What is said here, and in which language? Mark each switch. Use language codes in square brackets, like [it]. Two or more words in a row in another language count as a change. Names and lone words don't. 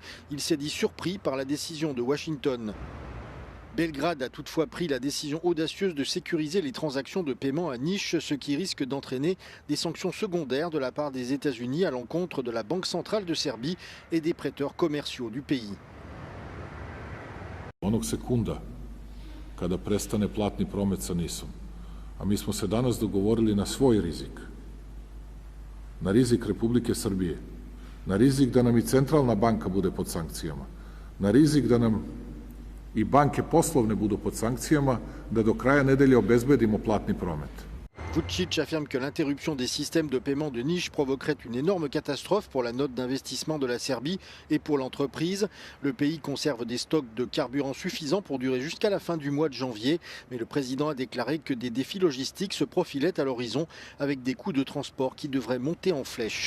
[fr] Il s'est dit surpris par la décision de Washington. Belgrade a toutefois pris la décision audacieuse de sécuriser les transactions de paiement à Niš, ce qui risque d'entraîner des sanctions secondaires de la part des États-Unis à l'encontre de la Banque centrale de Serbie et des prêteurs commerciaux du pays. [sr] Onog sekunda kada prestane platni promet sa NIS-om, a mi smo se danas dogovorili na svoj rizik, na rizik Republike Srbije, na rizik da nam i centralna banka bude pod sankcijama, na rizik da nam i banke poslovne budu pod sankcijama, da do kraja nedelje obezbedimo platni promet. [fr] Vučić affirme que l'interruption des systèmes de paiement de Niš provoquerait une énorme catastrophe pour la note d'investissement de la Serbie et pour l'entreprise. Le pays conserve des stocks de carburant suffisants pour durer jusqu'à la fin du mois de janvier. Mais le président a déclaré que des défis logistiques se profilaient à l'horizon avec des coûts de transport qui devraient monter en flèche.